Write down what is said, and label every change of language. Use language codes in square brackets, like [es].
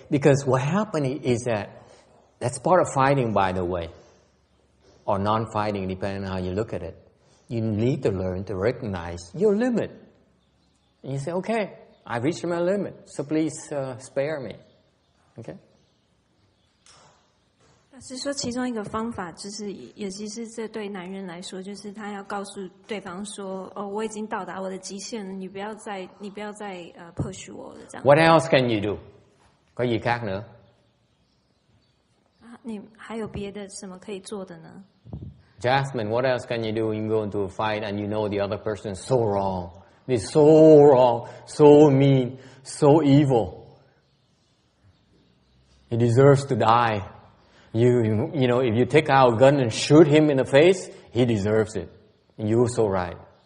[en] Because what happened is that's part of fighting, by the way. Or non-fighting, depending on how you look at it. You need to learn to recognize your limit. And you say, okay, I've reached my limit, so please spare me. Okay? [zh] 是说其中一个方法就是，尤其是这对男人来说，就是他要告诉对方说，哦，我已经到达我的极限了，你不要再push 我了，这样。 [en] What else can you do? [vi] Có gì khác nữa? [zh] 你还有别的什么可以做的呢？ [en] Jasmine, what else can you do when you go into a fight and you know the other person is so wrong? They're so wrong, so mean, so evil. He deserves to die. If you take out a gun and shoot him in the face, he deserves it. And you're so right.